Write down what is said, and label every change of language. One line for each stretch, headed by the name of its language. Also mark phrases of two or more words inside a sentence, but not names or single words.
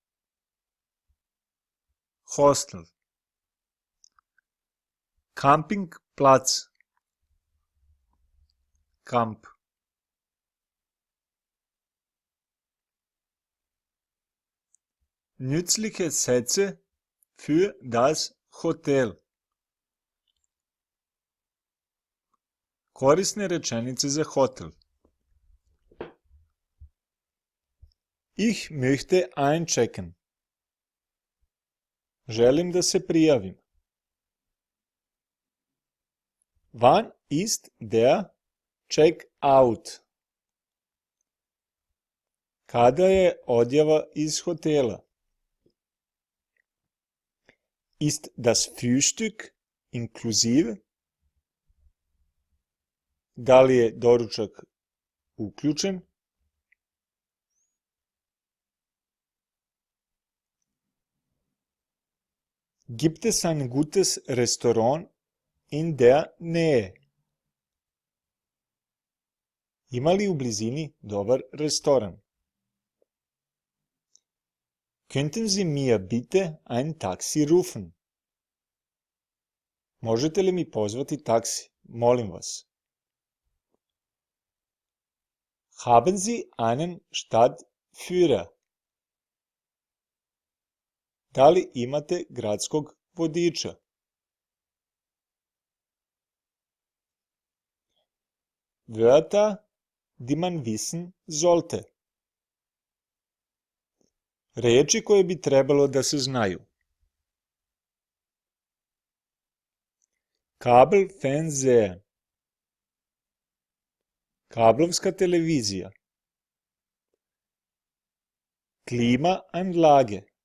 German: Hostel. Campingplatz.
Serbian: Kamp.
German: Nützliche Sätze für das Hotel.
Serbian: Korisne rečenice za hotel.
German: Ich möchte einchecken.
Serbian: Želim da se prijavim.
German: Wann ist der Check-out?
Serbian: Kada je odjava iz hotela?
German: Ist das Frühstück inklusive?
Serbian: Da li je doručak uključen?
German: Gibt es ein gutes Restaurant in der Nähe?
Serbian: Ima li u blizini dobar restoran?
German: Könnten Sie mir bitte ein Taxi rufen?
Serbian: Možete li mi pozvati taksi? Molim vas.
German: Haben Sie einen Stadtführer?
Serbian: Da li imate gradskog vodiča?
German: Wörter, die man wissen sollte.
Serbian: Riječi koje bi trebalo da se znaju.
German: Kabelfernseher.
Serbian: Kablovska televizija.
German: Klimaanlage.